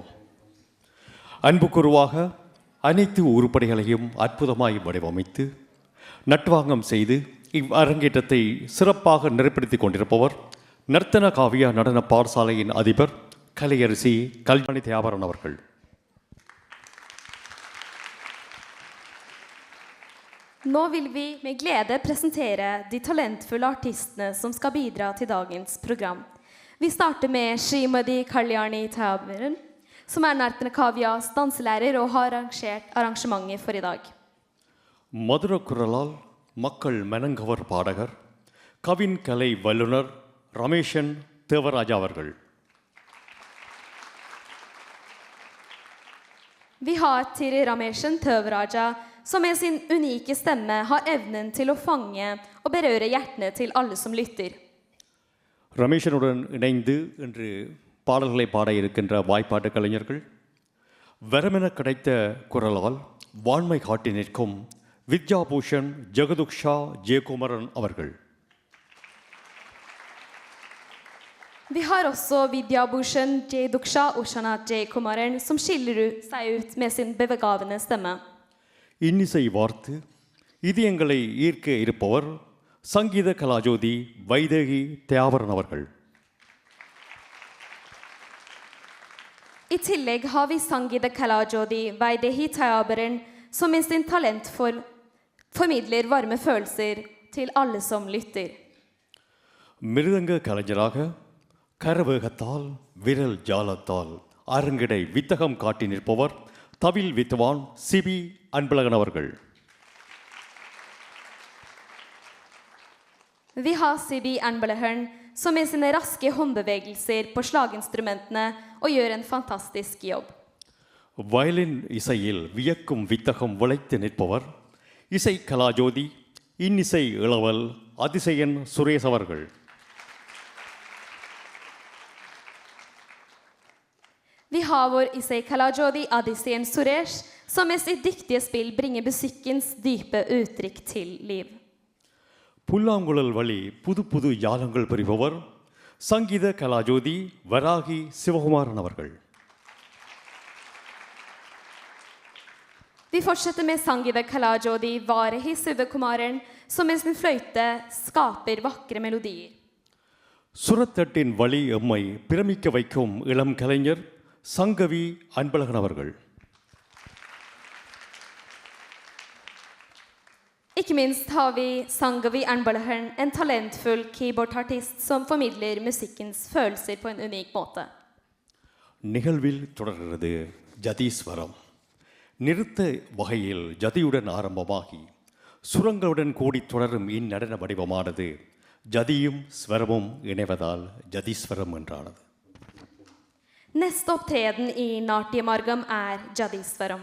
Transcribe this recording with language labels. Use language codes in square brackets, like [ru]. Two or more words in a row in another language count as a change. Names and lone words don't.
[ta] அன்புக்குருவாக அனைத்து உருப்படிகளையும் அற்புதமாய் வடிவமைத்து நட்வாங்கம் செய்து இவ்வரங்கேற்றத்தை சிறப்பாக நிறைப்படுத்திக் கொண்டிருப்பவர் நர்த்தன காவிய நடன பாடசாலையின் அதிபர் கலையரசி கல்யாணி தியாபரன் அவர்கள். [no] Nå vil vi med glede presentere de talentfulle artistene som skal bidra til dagens program. Vi starter med Srimati Kalyani Theaberan, som Nartana Kavias danselærer og har arrangert arrangementet for i dag. [ta] மதுர குரலால் மக்கள் மனங்கவர் பாடகர் கவின் கலை வல்லுனர் ரமேஷன் தேவராஜா அவர்கள். [no] Vi har Thierry Rameshen Tøvraja, som med sin unike stemme har evnen til å fange og berøre hjertene til alle som lytter. [ta] ரமேஷனுடன் இணைந்து இன்று பாடல்களை பாட இருக்கின்ற வாய்ப்பாட்டு கலைஞர்கள் வரமென கிடைத்த குரலால் வான்மை காட்டி நிற்கும் வித்யாபூஷன் ஜெகதுக்ஷா ஜெயக்குமரன் அவர்கள். [no] Vi har også Vidya Bhushan Jayduksha Ushana Jaykumaran, som skiller seg ut med sin bevegavende stemme. [ta] இன்னிசை வார்த்து இதயங்களை ஈர்க்க இருப்பவர் சங்கீத கலாஜோதி வைதேகி தியாவரன் அவர்கள். [no] I tillegg har vi Sangida Kalajodi Vaidehi Theaberan, som med sin talent formidler varme følelser til alle som lytter. [ta] மிருதங்க கலைஞராக கரவேகத்தால் விரல் ஜாலத்தால் அரங்கடை வித்தகம் காட்டி நிற்பவர் தவில் வித்வான் சிபி அன்பழகன் அவர்கள். [no] Vi har Sibi Anbalahan, som med sine raske håndbevegelser på slaginstrumentene og gjør en fantastisk jobb. [ta] வயலின் இசையில் வியக்கும் வித்தகம் விளைத்து நிற்பவர் இசை கலாஜோதி இன்னிசை இளவல் அதிசயன் சுரேஷ் அவர்கள். [no] Vi har vår Isai Kalajodi Adisien Suresh, som med sitt dyktige spill bringer musikkens dype uttrykk til liv. [ta] புல்லாங்குழல் வழி புது புது யாலங்கள் புரிபவர் சங்கீத கலாஜோதி வராகி சிவகுமாரன் அவர்கள். [no] Vi fortsetter med Sangida Kalajodi Varehi Sivakumaran, som med sin fløyte skaper vakre melodier. [ta] சுரத்தட்டின் வழி எம்மை பிரமிக்க வைக்கும் இளம் கலைஞர் சங்கவி அன்பழகன் அவர்கள். [no] Ikke minst har vi Sangavi Anbalahan, en talentfull keyboardartist som formidler musikkens følelser på en unik måte. [ta] நிகழ்வில் தொடர்கிறது ஜதீஸ்வரம். நிறுத்த வகையில் ஜதியுடன் ஆரம்பமாகி சுரங்களுடன் கூடி தொடரும் இந்நடன வடிவமானது ஜதியும் ஸ்வரமும் இணைவதால் ஜதீஸ்வரம் என்றானது. [no] Neste opptreden i Natyamargam er Jadisvaram.